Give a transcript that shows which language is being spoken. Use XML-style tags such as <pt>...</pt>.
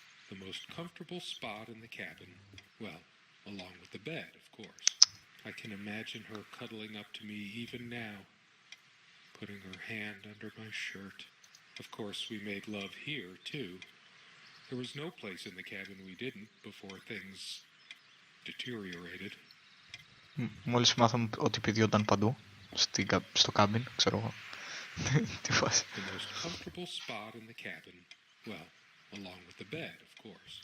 <en>The most comfortable spot in the cabin, well, along with the bed, of course. I can imagine her cuddling up to me even now, putting her hand under my shirt. Of course, we made love here, too. There was no place in the cabin we didn't before things deteriorated.</en> <el>Μόλις μάθαμε ότι πηδιόταν παντού, στο κάμπιν, ξέρω εγώ. Τι φάση.</el> <en>The most comfortable spot in the cabin, well, along with the bed, of course.</en>